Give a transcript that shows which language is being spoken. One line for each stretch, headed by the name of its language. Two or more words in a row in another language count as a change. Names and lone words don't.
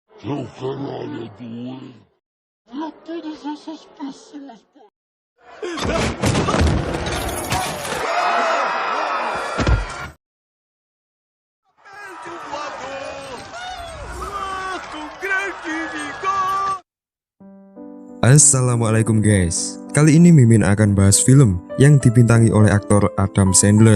Portuguese: Eu caralho, é doente. E todas essas pessoas, pô.
Indonesian: Assalamualaikum guys. Kali ini Mimin akan bahas film yang dibintangi oleh aktor Adam Sandler.